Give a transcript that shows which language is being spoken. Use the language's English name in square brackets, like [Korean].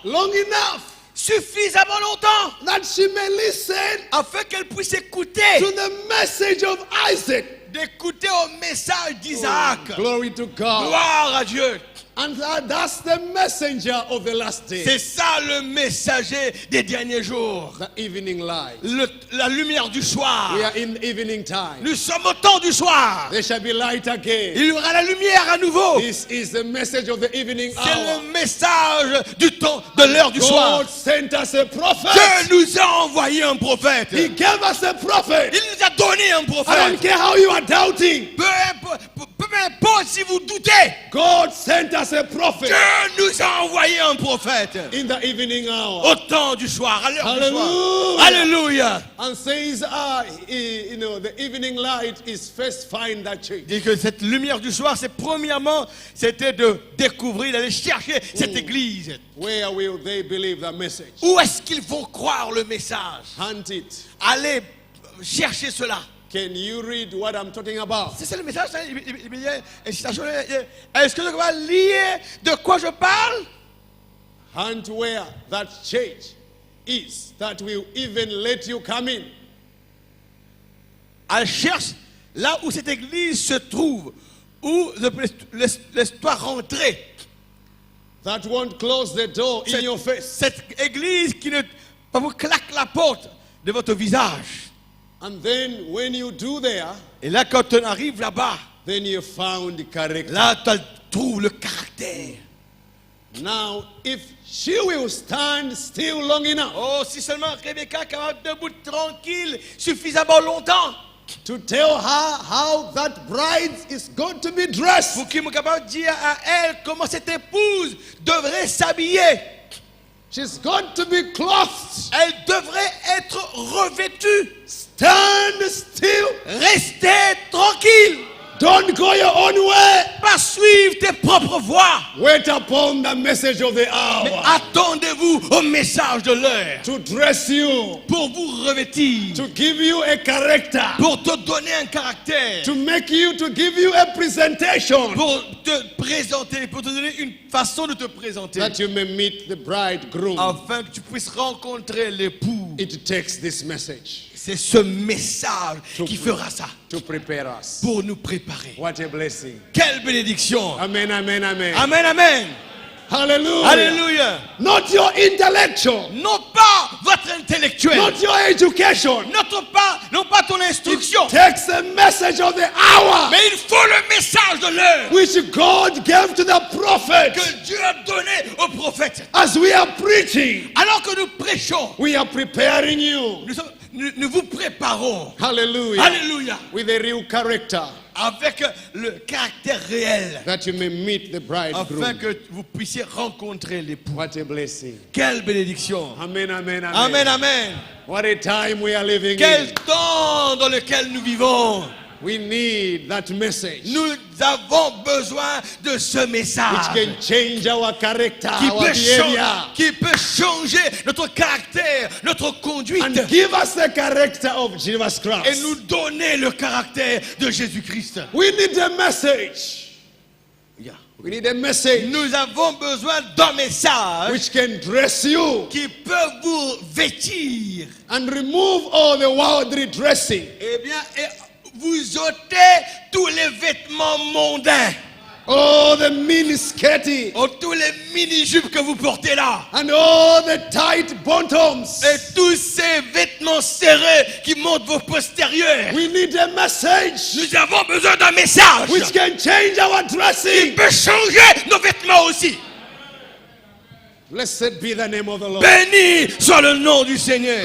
[English] long enough [French] suffisamment longtemps, [English] that she may listen [French] afin qu'elle puisse écouter, [English] to the message of Isaac. [French] d'écouter au message d'Isaac. [English] Glory to God. [French] Gloire à Dieu. [English] And that's the messenger of the last day. [French] C'est ça le messager des derniers jours. [English] The evening light. [French] La lumière du soir. [English] We are in evening time. [French] Nous sommes au temps du soir. [English] There shall be light again. [French] Il y aura la lumière à nouveau. [English] This is the message of the evening [French] C'est [English] hour. [French] le message du temps, de l'heure du soir. [English] God sent us a prophet. [French] Dieu nous a envoyé un prophète. [English] He gave us a prophet. [French] Il nous a donné un [English] I don't [French] prophète. [English] care how you are doubting. [French] Peu importe si vous doutez. [English] God sent us a prophet [French] Dieu nous a envoyé un prophète. [English] in the evening hour. [French] Au temps du soir, à l'heure du soir. [English] Hallelujah. [French] Alléluia. [English] And says, the evening light is first find that church. [French] Dit que cette lumière du soir, c'est premièrement, c'était de découvrir, d'aller chercher cette église. [English] Where will they believe the message? [French] Où est-ce qu'ils vont croire le message? [English] Hunt it. [French] Allez chercher cela. [English] Can you read what I'm talking about? [French] C'est ça le message. Hein? Il y a une citation. Est-ce que je vais lire de quoi je parle? [English] Hunt where that church is, that will even let you come in. [French] Elle cherche là où cette église se trouve, où laisse-toi rentrer. [English] That won't close the door in your face. [French] Cette église qui ne pas vous claque la porte de votre visage. [English] And then when you do there, [French] Et là, quand on arrive là-bas, [English] then you found character. [French] là, tu trouves le caractère. [English] Now, if she will stand still long enough [French] Oh, si seulement Rebecca est capable de debout tranquille suffisamment longtemps [English] to tell her how that bride is going to be dressed, [French] pour qu'il soit capable de dire à elle comment cette épouse devrait s'habiller. [English] she's going to be clothed. [French] Elle devrait être revêtue. [English] Stand still. [French] Restez tranquille. [English] Don't go your own way. [French] Pas suivre tes propres voies. [English] Wait upon the message of the [French] Mais [English] hour [French] attendez-vous au message de l'heure [English] to dress you, [French] pour vous revêtir, [English] to give you a character, [French] pour te donner un caractère, [English] to make you, to give you a presentation, [French] pour te présenter, pour te donner une façon de te présenter, [English] that you may meet the bridegroom. [French] afin que tu puisses rencontrer l'époux. [English] It takes this message [French] C'est ce message qui fera ça [English] to prepare us. [French] pour nous préparer. [English] What a blessing. [French] Quelle bénédiction. [English] Amen, amen, amen. [French] Amen, amen. [English] Hallelujah. [French] Alléluia. [English] Not your intellectual. [French] Non pas votre intellectuel. [English] Not your education. [French] Non pas ton instruction. [English] Takes the message of the hour [French] Mais il faut le message de l'heure [English] which God gave to the prophet. [French] que Dieu a donné au prophète. [English] As we are preaching, [French] Alors que nous prêchons, [English] we are preparing you. [French] nous vous préparons. [English] Hallelujah. [French] Alléluia. [English] With a real character [French] Avec le caractère réel. [English] that you may meet the [French] Afin [English] bridegroom. [French] que vous puissiez rencontrer l'époux. [English] What a blessing. [French] Quelle bénédiction. [English] Amen, amen, amen. [French] Amen, amen. [English] What a time we are living [French] Quel [English] in. [French] temps dans lequel nous vivons. [English] We need that message [French] Nous avons besoin de ce [English] which [French] message [English] can change our character, [French] qui [English] our behavior, [French] peut changer notre caractère, notre conduite [English] and give us the character of Jesus [French] et [English] Christ. [French] nous donner le caractère de Jésus-Christ. [English] We need a message. Yeah. We need a message [French] Nous avons besoin d'un message [English] which can dress you [French] qui peut vous vêtir. [English] and remove all the worldly dressing. [French] Eh bien, vous ôtez tous les vêtements mondains. [English] All the mini-skirty [French] Oh, tous les mini-jupes que vous portez là. [English] and all the tight bottoms. [French] Et tous ces vêtements serrés qui montrent vos postérieurs. [English] We need a message [French] Nous avons besoin d'un message [English] which can change our [French] qui [English] dressing. [French] peut changer nos vêtements aussi. [English] Blessed be the name of the Lord. [French] Béni soit le nom du Seigneur.